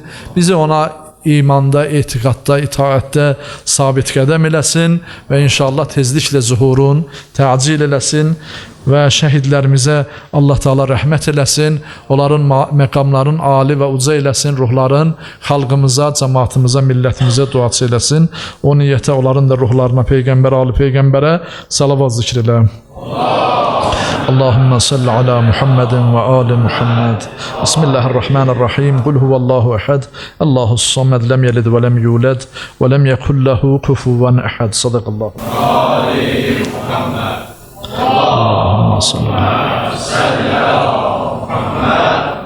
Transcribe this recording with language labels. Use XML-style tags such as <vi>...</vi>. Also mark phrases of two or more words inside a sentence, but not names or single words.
<az>Bizi ona imanda, etiqadda, itaətdə sabit qədəm eləsin və inşallah tezliklə zuhurun təcil eləsin və şəhidlərimizə Allah Teala rəhmət eləsin. Onların məqamların ali və uca eləsin. Ruhların xalqımıza, cəmaatımıza, millətimizə duası eləsin. O niyyətə onların da ruhlarına Peyğəmbər, ali Peyğəmbərə salavat zikr elə.</az> <ar>اللهم صل على محمد وآل محمد. بسم الله الرحمن الرحيم. قل هو الله أحد الله الصمد لم يلد ولم يولد ولم يكن له كفوا أحد. صدق الله. اللهم صل على محمد.</ar>